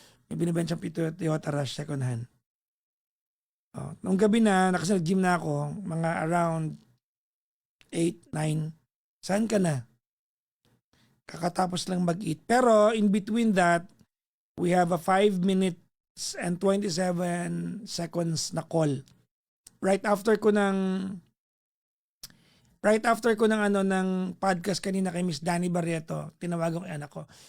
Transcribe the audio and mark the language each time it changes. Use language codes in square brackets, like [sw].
[tl] May binibensya Toyota Rush second hand. Nung gabi na, kasi nag-gym na ako, mga around 8, 9. Saan ka na? Kakatapos lang mag-eat. [en] Pero in between that, we have a 5 minutes and 27 seconds na call. [tl] Right after ko ng ng podcast kanina kay Miss Danny Barreto, tinawagan ko 'yung anak ko.